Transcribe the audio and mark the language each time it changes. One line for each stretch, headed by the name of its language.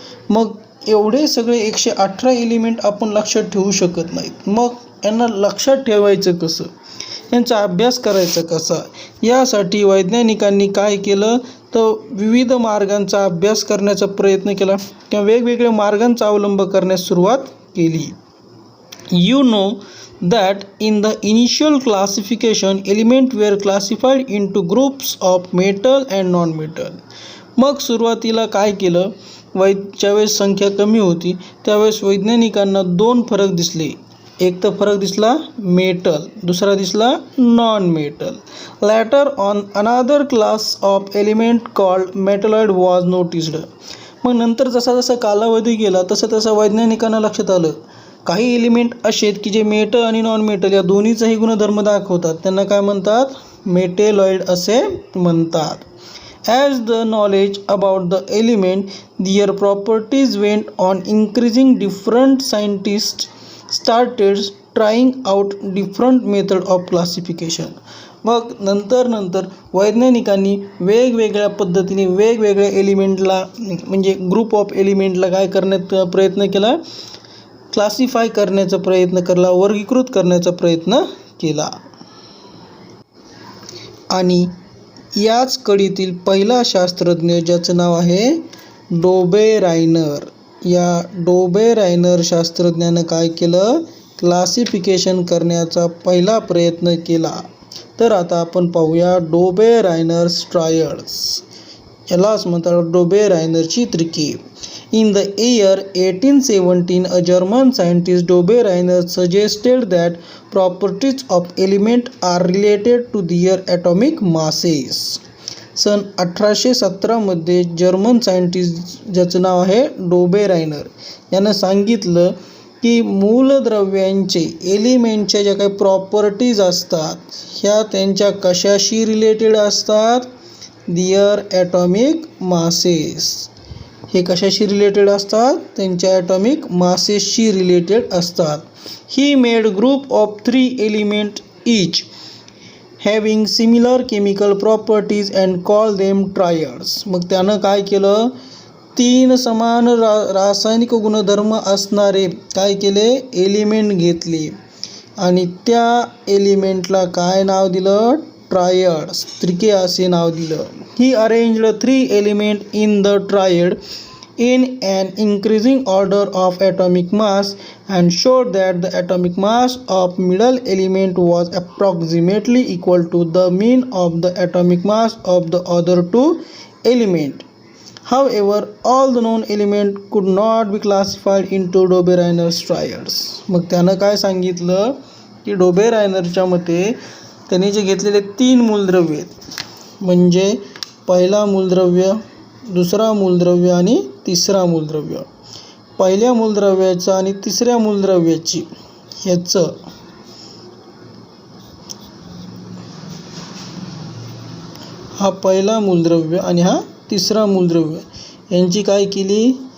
Marathi: मग एवढे सगळे 118 एलिमेंट आपण लक्षात ठेवू शकत नाहीत. मग यांना लक्षात ठेवायचं कसं? यांचा अभ्यास करायचा कसा? यासाठी वैज्ञानिकांनी काय केलं तर विविध मार्गांचा अभ्यास करण्याचा प्रयत्न केला किंवा वेगवेगळ्या मार्गांचा अवलंब करण्यास सुरुवात केली.
English: You know that in the initial classification element were classified into groups of metal and non-metal.
Marathi: मग सुरुवातीला काय केलं? ज्यावेळेस संख्या कमी होती त्यावेळेस वैज्ञानिकांना दोन फरक दिसले. एक तर फरक दिसला मेटल, दुसरा दिसला नॉन मेटल.
English: Later on another class of element called metalloid was noticed.
Marathi: मग नंतर जसा जसा कालावधी गेला तसं तसं वैज्ञानिकांना लक्षात आलं काही एलिमेंट असे आहेत की जे मेटल आणि नॉन मेटल या दोन्हीचाही गुणधर्म दाखवतात. त्यांना काय म्हणतात? मेटेलॉइड असे म्हणतात.
English: As the knowledge about the element, their properties went on increasing, different scientists started trying out different method of classification.
Marathi: मग नंतर वैज्ञानिकांनी वेगवेगळ्या पद्धतीने वेगवेगळ्या एलिमेंटला म्हणजे ग्रुप ऑफ एलिमेंटला काय करण्यात प्रयत्न केला? क्लासिफाय करण्याचा प्रयत्न केला, वर्गीकृत करण्याचा प्रयत्न केला. आणि याच कडीतील पहिला शास्त्रज्ञ ज्याचं नाव आहे डोबे रायनर. या डोबे रायनर शास्त्रज्ञानं काय केलं? क्लासिफिकेशन करण्याचा पहिला प्रयत्न केला. तर आता आपण पाहूया डोबे रायनर्स ट्रायड्स. यालाच म्हणतात डोबे रायनरची त्रिके.
English: In the year 1817, a German scientist Dobe Rainer suggested that properties of elements are related to their atomic masses.
Marathi: सन 1817 मध्ये जर्मन सायंटिस्ट ज्याचं नाव आहे डोबे रायनर यानं सांगितलं की मूलद्रव्यांचे एलिमेंटच्या ज्या काही प्रॉपर्टीज असतात ह्या त्यांच्या कशाशी रिलेटेड असतात?
English: Their atomic masses.
Marathi: हे कशाशी रिलेटेड असतात? त्यांच्या ॲटॉमिक मासेसशी रिलेटेड असतात.
English: He made group of 3 element each having similar chemical properties and call them triads.
Marathi: मग त्यानं काय केलं? 3 समान रासायनिक गुणधर्म असणारे काय केले? एलिमेंट घेतले आणि त्या एलिमेंटला काय नाव दिलं? ट्रायड्स, त्रिके असे नाव दिलं.
English: He arranged 3 elements in the triad in an increasing order of atomic mass and showed that the atomic mass of middle element was approximately equal to the mean of the atomic mass of the other 2 elements. However, all the known elements could not be classified into Dobe Rainer's triads.
Marathi: मग त्यानं काय सांगितलं की डोबे रायनरच्या मते त्यांनी जे घेतलेले 3 मूलद्रव्य आहेत म्हणजे पहिला मूलद्रव्य, दुसरा मूलद्रव्य आणि तिसरा मूलद्रव्य. पहिल्या मूलद्रव्याचं आणि तिसऱ्या मूलद्रव्याची ह्याचं हा पहिला मूलद्रव्य आणि हा तिसरा मूलद्रव्य यांची काय केली?